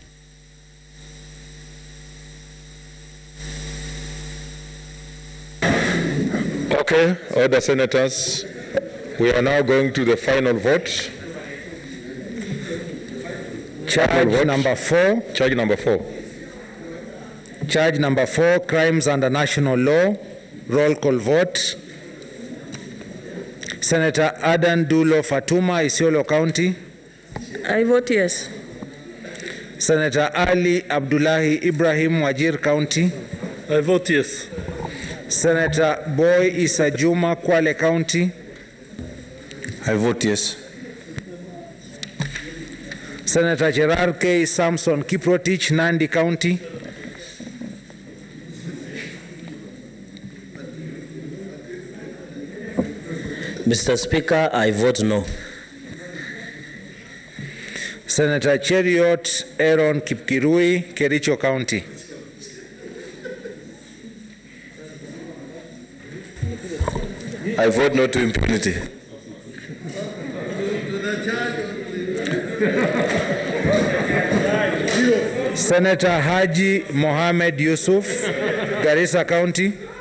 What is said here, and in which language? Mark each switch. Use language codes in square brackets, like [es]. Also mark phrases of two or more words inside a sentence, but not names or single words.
[en] Okay, other senators, we are now going to the final vote. Charge number 4. Charge number 4. Charge number 4, crimes under national law. Roll call vote. Senator Adan Dulo Fatuma, Isiolo County. I vote yes. Senator Ali Abdullahi Ibrahim, Wajir County. I vote yes. Senator Boy Issa Juma, Kwale County. I vote yes. Senator Gerard K. Samson Kiprotich, Nandi County. Mr. Speaker, I vote no. Senator Cheriot Aaron Kipkirui, Kericho County. I vote no to impunity. Senator Haji Mohamed Yusuf, Garissa County.